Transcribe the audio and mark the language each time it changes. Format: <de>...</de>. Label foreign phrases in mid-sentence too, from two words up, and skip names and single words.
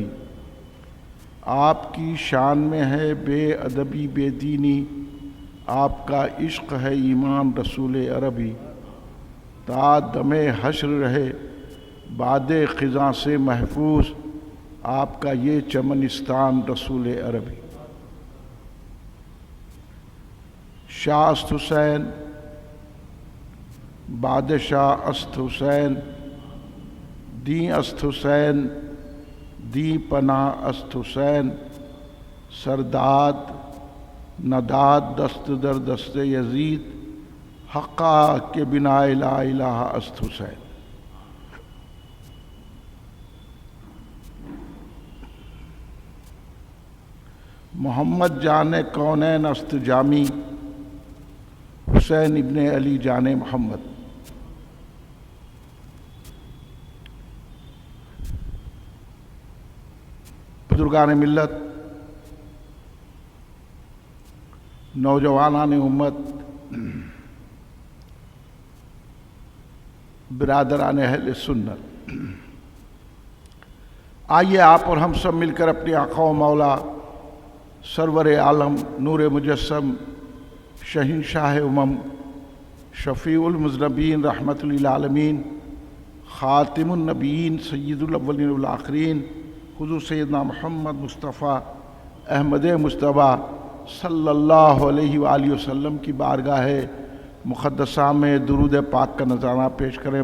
<ur>آپ کی شان میں ہے بے ادبی بے دینی، آپ کا عشق ہے ایمان رسول عربی۔ تا دم حشر رہے باد خزاں سے محفوظ، آپ کا یہ چمنستان رسول عربی۔</ur> <fa>شاہ است حسین بادشاہ است حسین، دیں است حسین دیں پناہ است حسین، سرداد نداد دست در دست یزید، حقا کے بنا لا الہ است حسین۔ محمد جان کونین است جامی، حسین ابن علی جان محمد۔</fa> <ur>بزرگان ملت، نوجوانان امت، برادران اہل سنت، آئیے آپ اور ہم سب مل کر اپنی آقا و مولا سرور عالم نور مجسم شہنشاہ امم شفیع المذنبین رحمت للعالمین خاتم النبیین سید الاولین والآخرین حضور سیدنا محمد مصطفیٰ احمد مجتبیٰ</ur> <ar>صلی اللہ علیہ وآلہ وسلم</ar> <ur>کی بارگاہ مقدسہ میں درود پاک کا نذرانہ پیش کریں۔</ur>